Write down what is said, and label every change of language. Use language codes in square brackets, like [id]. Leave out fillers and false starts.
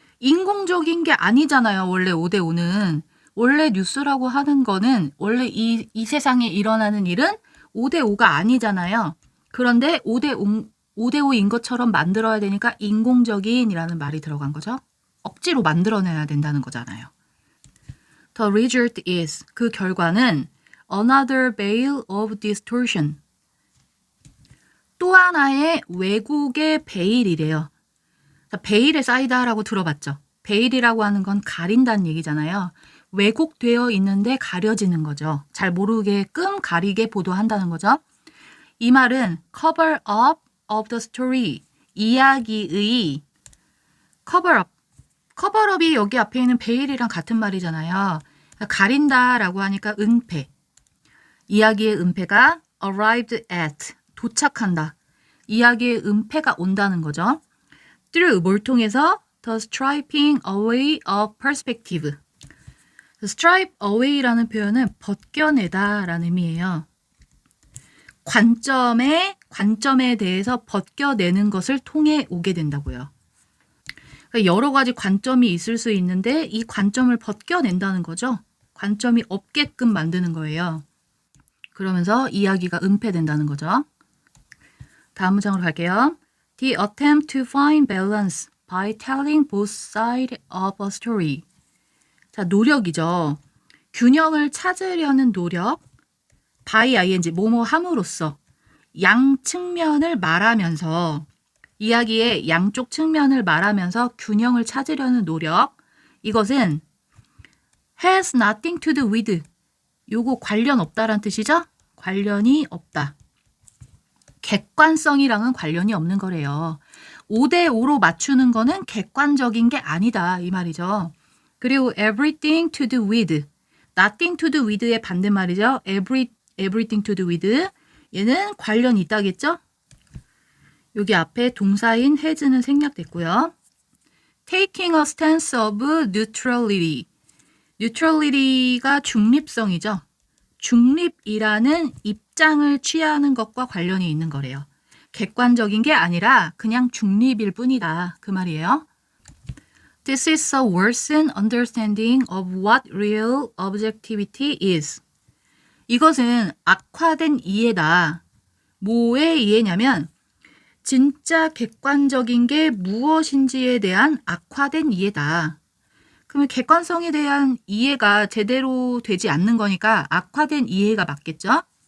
[ko] 인공적인 게 아니잖아요. 원래 5대5는. 원래 뉴스라고 하는 거는 원래 이 세상에 일어나는 일은 5대5가 아니잖아요. 그런데 5대5인 것처럼 만들어야 되니까 인공적인이라는 말이 들어간 거죠. 억지로 만들어내야 된다는 거잖아요. [en] The result is, [ko] 그 결과는 [en] another veil of distortion. [ko] 또 하나의 왜곡의 베일이래요. 베일에 쌓이다라고 들어봤죠? 베일이라고 하는 건 가린다는 얘기잖아요. 왜곡되어 있는데 가려지는 거죠. 잘 모르게끔 가리게 보도한다는 거죠. 이 말은 [en] cover up of the story, [ko] 이야기의 [en] cover up. [ko] cover up이 여기 앞에 있는 베일이랑 같은 말이잖아요. 가린다라고 하니까 은폐. 이야기의 은폐가 [en] arrived at, [ko] 도착한다. 이야기의 은폐가 온다는 거죠. through, 뭘 통해서? [en] the stripping away of perspective. [ko] strip away라는 표현은 벗겨내다 라는 의미예요. 관점에 대해서 벗겨내는 것을 통해 오게 된다고요. 그러니까 여러 가지 관점이 있을 수 있는데 이 관점을 벗겨낸다는 거죠. 관점이 없게끔 만드는 거예요. 그러면서 이야기가 은폐된다는 거죠. 다음 문장으로 갈게요. [en] The attempt to find balance by telling both sides of a story. [ko] 자, 노력이죠. 균형을 찾으려는 노력, by ing, 뭐뭐 함으로써 양 측면을 말하면서 이야기의 양쪽 측면을 말하면서 균형을 찾으려는 노력, 이것은 [en] has nothing to do with, [ko] 요거 관련 없다란 뜻이죠? 관련이 없다. 객관성이랑은 관련이 없는 거래요. 5대5로 맞추는 거는 객관적인 게 아니다 이 말이죠. 그리고 [en] everything to do with, nothing to do with [ko] 의 반대말이죠. [en] everything to do with, [ko] 얘는 관련이 있다겠죠? 여기 앞에 동사인 has는 생략됐고요. [en] taking a stance of neutrality. [ko] neutrality가 중립성이죠. 중립이라는 입장을 취하는 것과 관련이 있는 거래요. 객관적인 게 아니라 그냥 중립일 뿐이다. 그 말이에요. [en] This is a worsened understanding of what real objectivity is. [ko] 이것은 악화된 이해다. 뭐의 이해냐면 진짜 객관적인 게 무엇인지에 대한 악화된 이해다. 그러면 객관성에 대한 이해가 제대로 되지 않는 거니까 악화된 이해가 맞겠죠?